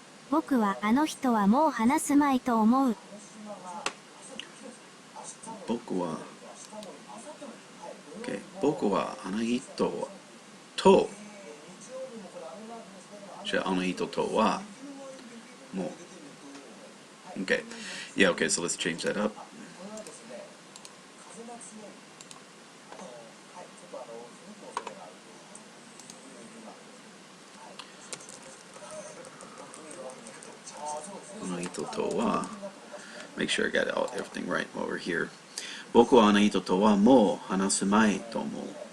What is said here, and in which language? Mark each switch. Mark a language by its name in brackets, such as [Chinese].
[Japanese] 僕はあの人はもう話すまいと思う。僕はあの人とあの人とはもう Okay. [English] Yeah, okay, so let's change that up. [Japanese] あの人とは [English] Make sure I got everything right while we're here. [Japanese] 僕はあの人とはもう話すまいと思う。